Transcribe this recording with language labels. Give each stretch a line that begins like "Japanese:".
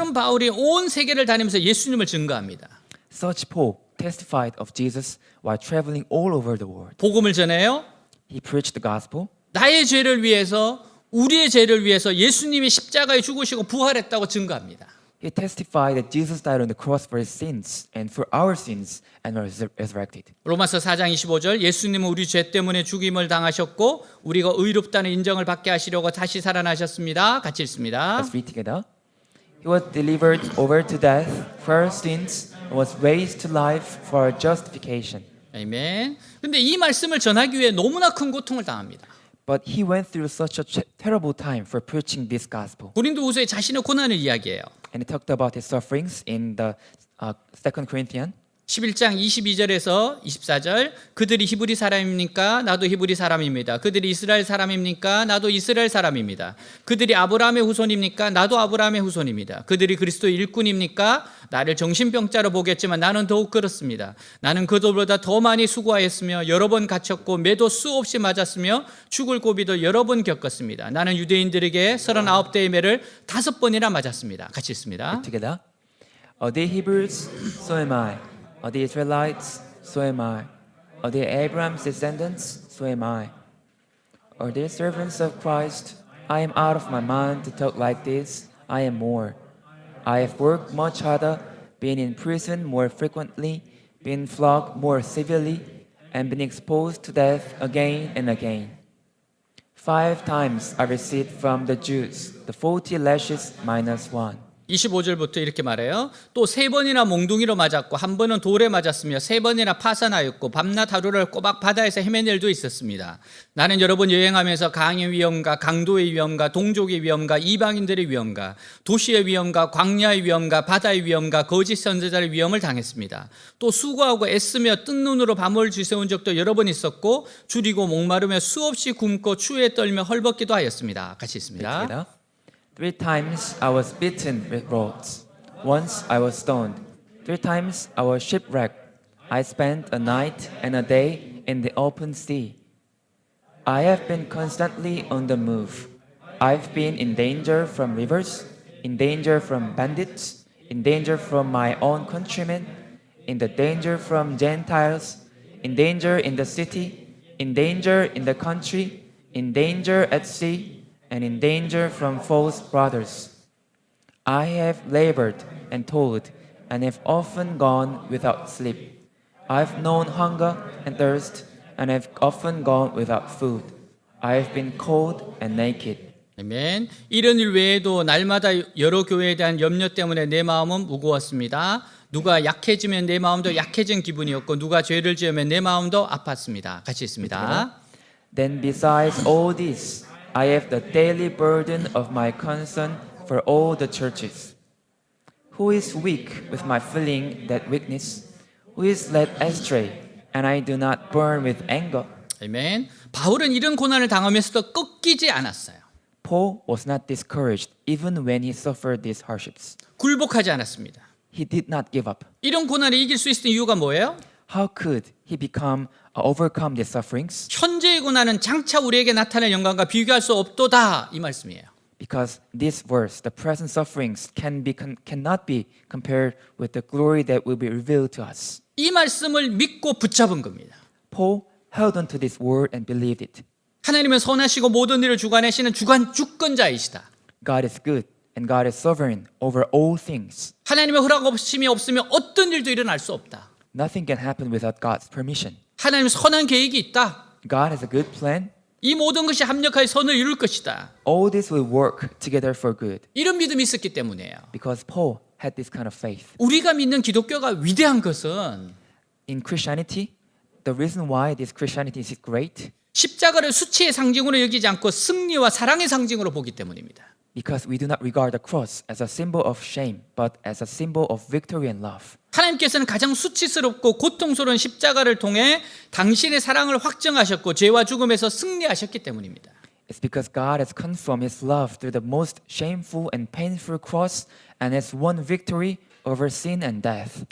Korean: 그런 바울이 온 세계를 다니면서 예수님을 증거합니다.
English: Such Paul testified of Jesus while traveling all over the world.
Korean: 복음을 전해요.
English: He preached the gospel.
Korean: 나의 죄를 위해서 우리의 죄를 위해서 예수님이 십자가에 죽으시고 부활했다고 증거합니다.
English: He testified that Jesus died on the cross for his sins and for our sins and was resurrected.
Korean: 로마서 4장 25절 예수님은 우리 죄 때문에 죽임을 당하셨고 우리가 의롭다는 인정을 받게 하시려고 다시 살아나셨습니다. 같이 읽습니다.
English: Let's read together. He was delivered over to death for our sins and was raised to life for our justification.
Korean: 아멘. 근데 이 말씀을 전하기 위해 너무나 큰 고통을 당합니다.
English: But he went through such a terrible time for preaching this gospel.
Korean: 고린도후서에 자신의 고난을 이야기해요.
English: And he talked about his sufferings in the 2 Corinthians.
Korean: 11장 22절에서 24절 그들이 히브리 사람입니까? 나도 히브리 사람입니다. 그들이 이스라엘 사람입니까? 나도 이스라엘 사람입니다. 그들이 아브라함의 후손입니까? 나도 아브라함의 후손입니다. 그들이 그리스도의 일꾼입니까? 나를 정신병자로 보겠지만 나는 더욱 그렇습니다. 나는 그들보다 더 많이 수고하였으며 여러 번 갇혔고 매도 수없이 맞았으며 죽을 고비도 여러 번 겪었습니다. 나는 유대인들에게 39대의 매를 5번이나 맞았습니다. 같이 읽습니다.
English: Together. Are they Hebrews? So am I. Are they Israelites? So am I. Are they Abraham's descendants? So am I. Or dear servants of Christ, I am out of my mind to talk like this. I am more. I have worked much harder, been in prison more frequently, been flogged more severely, and been exposed to death again and again. 5 times I received from the Jews the 40 lashes minus 1.
Korean: 25절부터 이렇게 말해요. 또 3번이나 몽둥이로 맞았고 1번은 돌에 맞았으며 3번이나 파산하였고 밤낮 하루를 꼬박 바다에서 헤맨 일도 있었습니다. 나는 여러 번 여행하면서 강의 위험과 강도의 위험과 동족의 위험과 이방인들의 위험과 도시의 위험과 광야의 위험과 바다의 위험과 거짓 선지자의 위험을 당했습니다. 또 수고하고 애쓰며 뜬 눈으로 밤을 지새운 적도 여러 번 있었고 줄이고 목마르며 수없이 굶고 추위에 떨며 헐벗기도 하였습니다. 같이 있습니다.
English: Together. 3 times I was beaten with rods. Once I was stoned. 3 times I was shipwrecked. I spent a night and a day in the open sea. I have been constantly on the move. I've been in danger from rivers, in danger from bandits, in danger from my own countrymen, in the danger from Gentiles, in danger in the city, in danger in the country, in danger at sea, and in danger from false brothers. I have labored and toiled, and have often gone without sleep. I've known hunger and thirst, and have often gone without food. I have been cold and naked.
Korean: 아멘. 이런 일 외에도 날마다 여러 교회에 대한 염려 때문에 내 마음은 무거웠습니다. 누가 약해지면 내 마음도 약해진 기분이었고 누가 죄를 지으면 내 마음도 아팠습니다. 같이 있습니다.
English: Then besides all this, I have the daily burden of my concern for all the churches. Who is weak with my feeling that weakness? Who is led astray, and I do not burn with anger?
Korean: 아멘. 바울은 이런 고난을 당하면서도 꺾이지 않았어요.
English: Paul was not discouraged even when he suffered these hardships.
Korean: 굴복하지 않았습니다.
English: He did not give up.
Korean: 이런 고난을 이길 수 있는 이유가 뭐예요?
English: How could he overcome these sufferings?
Korean: 현재의 고난은 장차 우리에게 나타날 영광과 비교할 수 없도다 이 말씀이에요.
English: Because this verse, the present sufferings, cannot be compared with the glory that will be revealed to us.
Korean: 이 말씀을 믿고 붙잡은 겁니다.
English: Paul held on to this word and believed it.
Korean: 하나님은 선하시고 모든 일을 주관하시는 주권자이시다.
English: God is good and God is sovereign over all things.
Korean: 하나님의 허락 없음이 없으면 어떤 일도 일어날 수 없다.
English: Nothing can happen without God's permission.
Korean: 하나님 선한 계획이 있다.
English: God has a good plan.
Korean: 이 모든 것이 합력하여 선을 이룰 것이다.
English: All this will work together for good.
Korean: 이런 믿음이 있었기 때문이에요.
English: Because Paul had this kind of faith.
Korean: 우리가 믿는 기독교가 위대한 것은
English: In Christianity, the reason why this Christianity is great,
Korean: 십자가를 수치의 상징으로 여기지 않고 승리와 사랑의 상징으로 보기 때문입니다.
English: because we do not regard the cross as a symbol of shame, but as a symbol of victory and love.
Korean: 하나님께서는 가장 수치스럽고 고통스러운 십자가를 통해 당신의 사랑을 확증하셨고 죄와 죽음에서 승리하셨기 때문입니다.
English: It's because God has confirmed His love through the most shameful and painful cross and has won victory over sin and death.